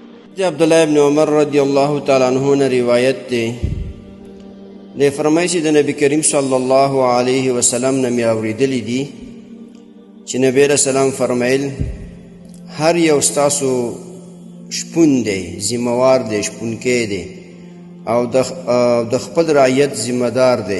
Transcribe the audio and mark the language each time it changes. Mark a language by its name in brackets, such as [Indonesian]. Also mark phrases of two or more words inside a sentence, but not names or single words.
[Pashto] عبداللہ ابن عمر [Arabic] رضی اللہ تعالیٰ عنہ [Pashto] نے روایت دے دے فرمائی چې د نبی کریم [Arabic] صلی الله علیه وسلم [Pashto] نه مې اورېدلی دي چې نبی [Arabic] علیہ السلام [Pashto] فرمایل هر یو ستاسو شپون دی، ذمہوار دی، شپونکی دی او د خپل رعیت ذمہدار دی.